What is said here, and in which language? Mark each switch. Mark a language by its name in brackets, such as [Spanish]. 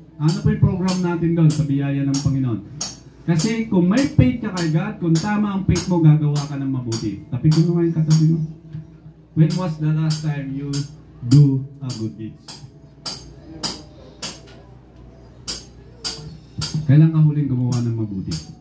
[Filipino] Ano po yung program natin doon sa biyaya ng Panginoon? Kasi kung may faith ka kay God, kung tama ang faith mo, gagawa ka ng mabuti. Tapi kung naman yung katabi mo, [English] when was the last time you do a good deed? [Filipino] Kailan ka huling gumawa ng mabuti?